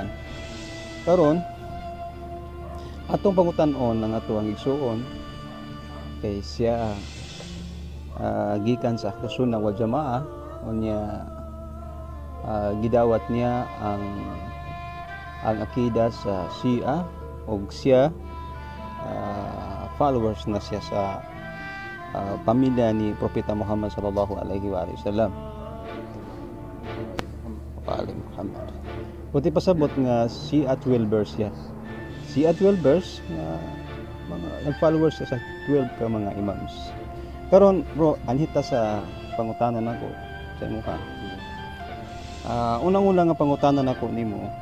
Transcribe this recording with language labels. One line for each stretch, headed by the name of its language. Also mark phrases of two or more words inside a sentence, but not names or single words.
Cebuano: Karon atong pangutan-on ang ato ang igsuon kay siya gikan sa Ahlus Sunnah wal Jamaah unya gidawat niya ang akida sa Shia ug siya followers na siya sa pamilya ni Propeta Muhammad
Arabic: صلى الله عليه وسلم.
Cebuano: Muhammad. Puti pasabot nga Shia 12ers siya. Shia 12ers nga mga nag-followers sa 12 ka mga imams. Karon bro, anhita sa pangutanan nako sa imo ka. Unang-una nga pangutanan nako nimo.